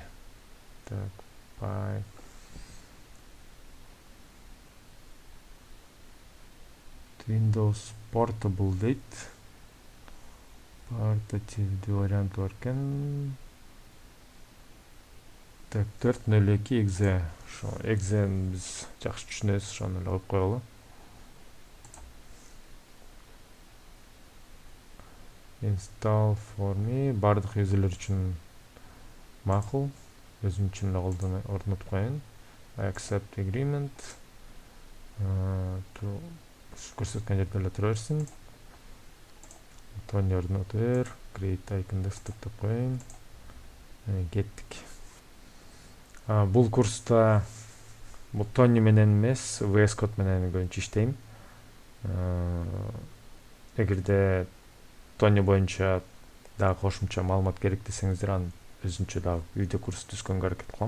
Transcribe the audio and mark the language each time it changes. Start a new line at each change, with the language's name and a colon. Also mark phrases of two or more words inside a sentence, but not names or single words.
Kyrgyz: Так, Windows Portable дейт. Портативдүү вариант бар экен. Так, 4.02 exe. Exe'ni биз жакшы түшүнөбүз, ошону эле коюп коелу.
English: Install for me
Kyrgyz: бардык юзерлер үчүн макул. Өзүм үчүн эле орнотуп коеюн.
English: Accept agreement.
Kyrgyz: Көрсөткөн жерде эле тура берсин. Tony орнотуп бер.
English: Create icon desktop
Kyrgyz: деп коеюн. Кеттик. Бул курста Tony менен эмес, VS Code менен көбүнчө иштейм. Эгерде Tony боюнча дагы кошумча маалымат керек десеңиздер, аны өзүнчө дагы видео курс түзгөнгө аракет кылам.